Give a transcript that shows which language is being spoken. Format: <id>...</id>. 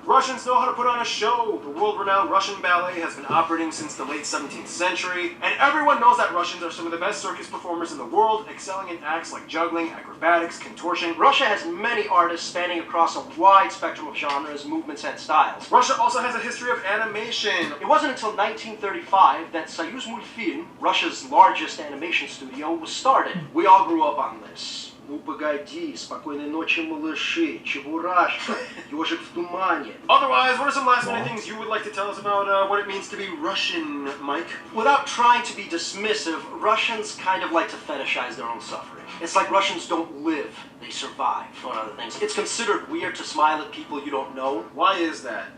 <en>Russians know how to put on a show. The world-renowned Russian ballet has been operating since the late 17th century, and everyone knows that Russians are some of the best circus performers in the world, excelling in acts like juggling, acrobatics, contortion. Russia has many artists spanning across a wide spectrum of genres, movements, and styles. Russia also has a history of animation. It wasn't until 1935 that Soyuz Multfilm, Russia's largest animation studio, was started. We all grew up on this.</en> <ru>Ну погоди, спокойной ночи, малыши, Чебурашка, Ежик в тумане.</ru> <en>Otherwise, what are some last-minute things you would like to tell us about what it means to be Russian, Mike? Without trying to be dismissive, Russians kind of like to fetishize their own suffering. It's like Russians don't live, they survive, among other things. It's considered weird to smile at people you don't know. Why is that?</en>